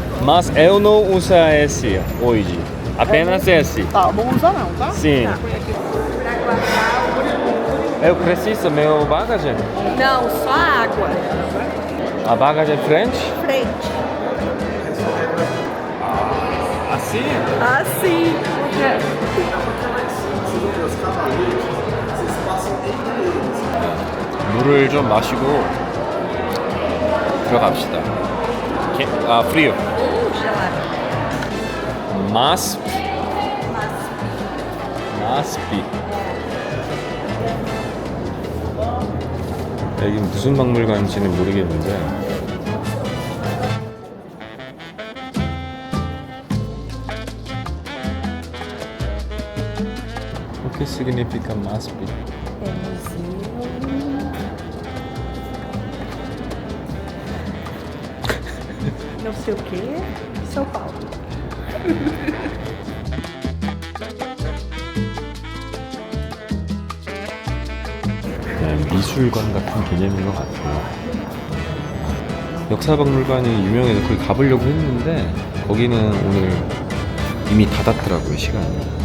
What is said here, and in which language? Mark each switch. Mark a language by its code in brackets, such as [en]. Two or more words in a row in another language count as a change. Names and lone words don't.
[pt] Mas eu não uso esse hoje. Apenas esse. Tá, não usa não, tá? Sim. Põe aqui. Eu preciso meu bagagem. Não, só água. A bagagem é frente? Frente. Assim? Assim. [ko] 물을 좀 마시고 들어갑시다. [pt] frio. Gelado. MASP. [ko] 여기 무슨 박물관인지는 모르겠는데 [pt] O que significa MASP? É museu. Não sei o que. São Paulo. [ko] 미술관 같은 개념인 것 같아요. 역사박물관이 유명해서 거기 가보려고 했는데 거기는 오늘 이미 닫았더라고요, 시간이.